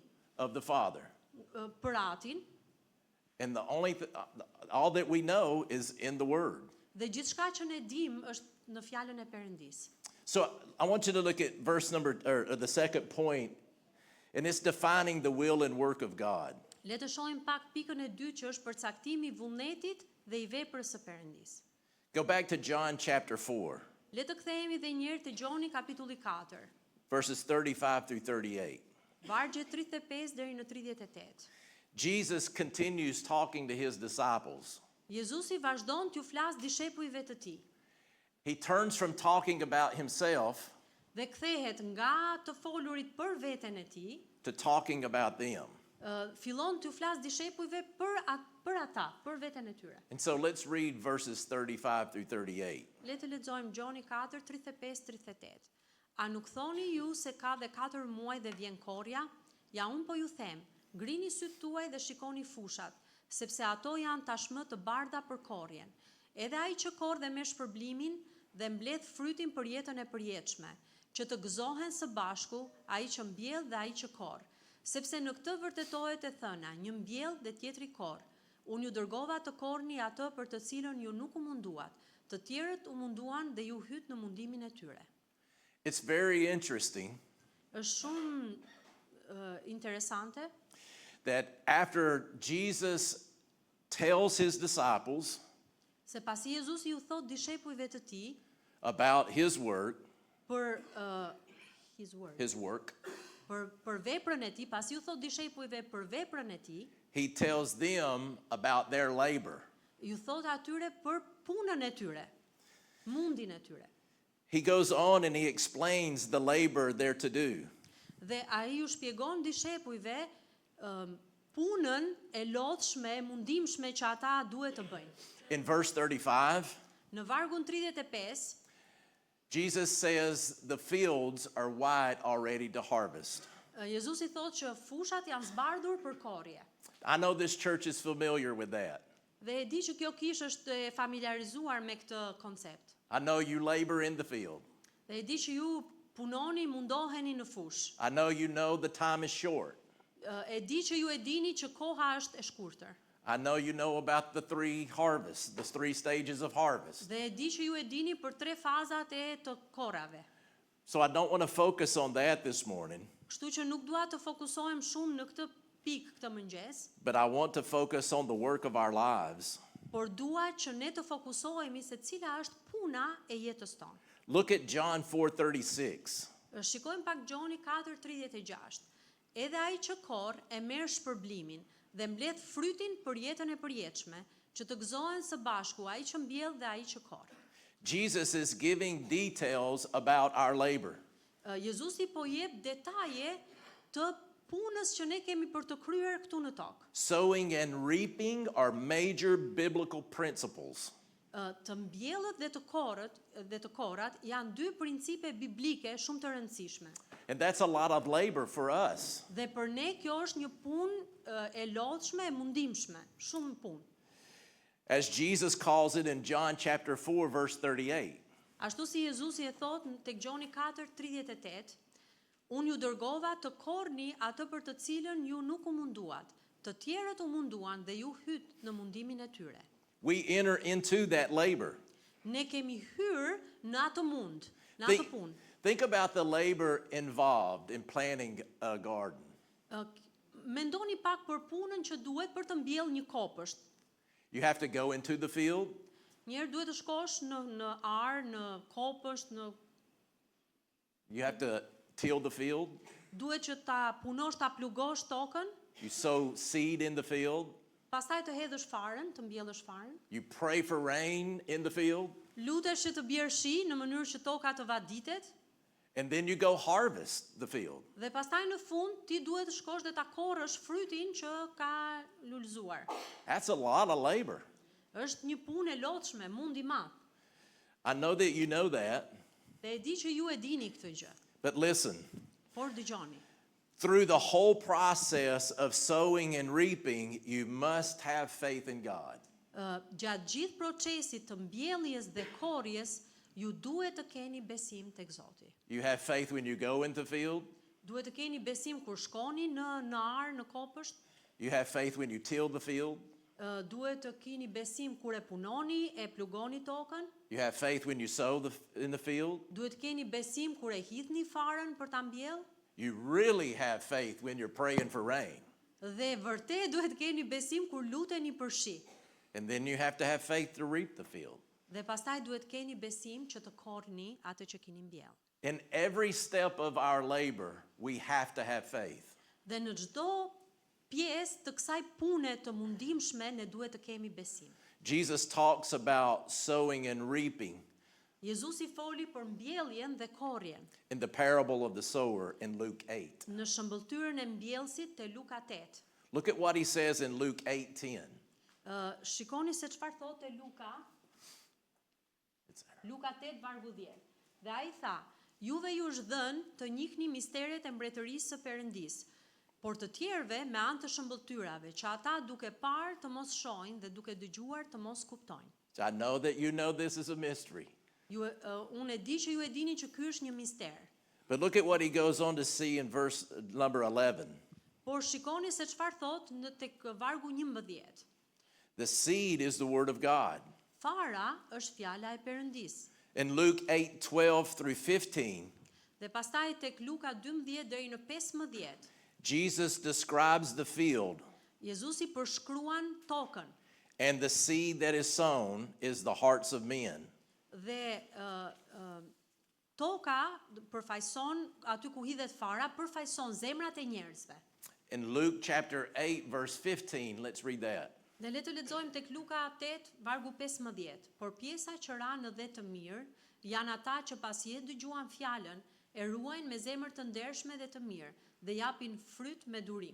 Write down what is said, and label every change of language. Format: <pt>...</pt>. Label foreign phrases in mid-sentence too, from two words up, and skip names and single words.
<en>of the Father.</en> <sq>për Atin</sq> <en>And the only all that we know is in the Word.</en> <sq>dhe gjithçka që ne dim është në fjalën e Perëndis.</sq> <en>So I want you to look at verse or the second point, and it's defining the will and work of God.</en> <sq>Le të shohim pak pikën e dytë që është përcaktimi I vullnetit dhe I veprës së Perëndis.</sq> <en>Go back to John chapter 4,</en> <sq>Le të kthehemi dhe një herë te Gjoni kapitulli 4,</sq> <en>verses 35 through 38.</en> <sq>vargje 35 deri në 38.</sq> <en>Jesus continues talking to His disciples.</en> <sq>Jezusi vazhdon t'ju flas dishepujve të Tij</sq> <en>He turns from talking about Himself</en> <sq>dhe kthehet nga të folurit për veten e Tij,</sq> <en>to talking about them.</en> <sq>fillon t'ju flas dishepujve për ata, për veten e tyre.</sq> <en>And so let's read verses 35 through 38.</en> <sq>Le të lexojmë Gjoni 4, 35-38. A nuk thoni ju se ka dhe 4 muaj dhe vjen korja? Ja unë po ju them, ngrini sytë tuaj dhe shikoni fushat, sepse ato janë tashmë të bardha për korjen. Edhe ai që korr dhe me shpërblimin dhe mbledh frytin për jetën e përjetshme, që të gëzohen së bashku ai që mbjell dhe ai që korr. Sepse në këtë vërtetohet e thëna, një mbjell dhe tjetri korr. Unë ju dërgova të korrni atë për të cilën ju nuk u munduat, të tjerët u munduan dhe ju hyt në mundimin e tyre.</sq> <en>It's very interesting</en> <sq>Është shumë interesante</sq> <en>that after Jesus tells His disciples</en> <sq>se pasi Jezusi ju thot dishepujve të Tij</sq> <en>about His work,</en> <sq>për</sq> <en>His work,</en> <sq>për veprën e Tij, pasi ju thot dishepujve për veprën e Tij,</sq> <en>He tells them about their labor.</en> <sq>ju thot atyre për punën e tyre, mundin e tyre.</sq> <en>He goes on and He explains the labor they're to do.</en> <sq>Dhe ai ju shpjegon dishepujve punën e lodhshme, e mundimshme që ata duhet të bëjnë.</sq> <en>In verse 35,</en> <sq>Në vargun 35,</sq> <en>Jesus says the fields are white already to harvest.</en> <sq>Jezusi thot që fushat janë zbardhur për korrje.</sq> <en>I know this church is familiar with that.</en> <sq>Dhe e di që kjo kishë është e familiarizuar me këtë koncept.</sq> <en>I know you labor in the field.</en> <sq>Dhe e di që ju punoni, mundoheni në fush.</sq> <en>I know the time is short.</en> <sq>E di që ju e dini që koha është e shkurtër.</sq> <en>I know about the 3 harvests, the 3 stages of harvest.</en> <sq>Dhe e di që ju e dini për 3 fazat e të korrave.</sq> <en>So I don't want to focus on that this morning,</en> <sq>Kështu që nuk dua të fokusohem shumë në këtë pikë këtë mëngjes,</sq> <en>but I want to focus on the work of our lives.</en> <sq>por dua që ne të fokusohemi se cila është puna e jetës tonë.</sq> <en>Look at John 4:36.</en> <sq>Shikojmë pak Gjoni 4:36. Edhe ai që korr e merr shpërblimin dhe mbledh frytin për jetën e përjetshme, që të gëzohen së bashku ai që mbjell dhe ai që korr.</sq> <en>Jesus is giving details about our labor.</en> <sq>Jezusi po jep detaje të punës që ne kemi për të kryer këtu në tokë.</sq> <en>Sowing and reaping are major biblical principles.</en> <sq>Të mbjellët dhe të korrat janë 2 principe biblike shumë të rëndësishme.</sq> <en>And that's a lot of labor for us.</en> <sq>Dhe për ne kjo është një punë e lodhshme, e mundimshme, shumë punë.</sq> <en>As Jesus calls it in John chapter 4 verse 38.</en> <sq>Ashtu si Jezusi e thot tek Gjoni 4:38, unë ju dërgova të korrni atë për të cilën ju nuk u munduat, të tjerët u munduan dhe ju hyt në mundimin e tyre.</sq> <en>We enter into that labor.</en> <sq>Ne kemi hyrë në atë mund, në atë punë.</sq> <en>Think about the labor involved in planting a garden.</en> <sq>Mendoni pak për punën që duhet për të mbjellë një kopësht.</sq> <en>You have to go into the field.</en> <sq>Njëherë duhet të shkosh në ar, në kopësht,</sq> <en>You have to till the field.</en> <sq>duhet që ta punosh, ta plugosh tokën,</sq> <en>You sow seed in the field.</en> <sq>pastaj të hedhësh faren, të mbjellësh faren.</sq> <en>You pray for rain in the field.</en> <sq>Lutesh që të bjerë shi në mënyrë që toka të vaditet.</sq> <en>And then you go harvest the field.</en> <sq>Dhe pastaj në fund ti duhet të shkosh dhe ta korrësh frytin që ka lulëzuar.</sq> <en>That's a lot of labor.</en> <sq>Është një punë e lodhshme, mund i madh.</sq> <en>I know that you know that.</en> <sq>Dhe e di që ju e dini këtë gjë.</sq> <en>But listen,</en> <sq>Por dëgjoni.</sq> <en>through the whole process of sowing and reaping, you must have faith in God.</en> <sq>Gjatë gjithë procesit të mbjelljes dhe korrjes, ju duhet të keni besim tek Zoti.</sq> <en>You have faith when you go into the field.</en> <sq>Duhet të keni besim kur shkoni në ar, në kopësht.</sq> <en>You have faith when you till the field.</en> <sq>Duhet të keni besim kur e punoni, e plugoni tokën.</sq> <en>You have faith when you sow in the field.</en> <sq>Duhet të keni besim kur e hidhni faren për ta mbjellë.</sq> <en>You really have faith when you're praying for rain.</en> <sq>Dhe vërtet duhet të keni besim kur luteni për shi.</sq> <en>And then you have to have faith to reap the field.</en> <sq>Dhe pastaj duhet të keni besim që të korrni atë që keni mbjell.</sq> <en>In every step of our labor, we have to have faith.</en> <sq>Dhe në çdo pjesë të kësaj pune të mundimshme ne duhet të kemi besim.</sq> <en>Jesus talks about sowing and reaping</en> <sq>Jezusi foli për mbjelljen dhe korrjen</sq> <en>in the parable of the sower in Luke 8.</en> <sq>në shëmbëltyrën e mbjellësit te Luka 8.</sq> <en>Look at what he says in Luke 8:10.</en> <sq>Shikoni se çfarë thotë Luka. Luka 8 vargu 10. Dhe ai tha: "Juve ju është dhënë të njihni misteret e mbretërisë së Perëndisë, por të tjerëve me anë të shëmbëltyrave, që ata duke parë të mos shohin dhe duke dëgjuar të mos kuptojnë."</sq> <en>So I know that you know this is a mystery.</en> <sq>Unë e di që ju e dini që ky është një mister.</sq> <en>But look at what he goes on to see in verse number 11.</en> <sq>Por shikoni se çfarë thotë në tek vargu 11.</sq> <en>The seed is the word of God.</en> <sq>Fara është fjala e Perëndisë.</sq> <en>In Luke 8:12 through 15,</en> <sq>Dhe pastaj tek Luka 12 deri në 15,</sq> <en>Jesus describes the field,</en> <sq>Jezusi përshkruan tokën</sq> <en>and the seed that is sown is the hearts of men.</en> <sq>dhe toka përfaqëson aty ku hidhet fara, përfaqëson zemrat e njerëzve.</sq> <en>In Luke chapter 8 verse 15, let's read that.</en> <sq>Dhe le të lexojmë tek Luka 8 vargu 15. Por pjesa që ranë dhe të mirë janë ata që pasi e dëgjuan fjalën, e ruajnë me zemër të ndershme dhe të mirë dhe japin fryt me durim.</sq>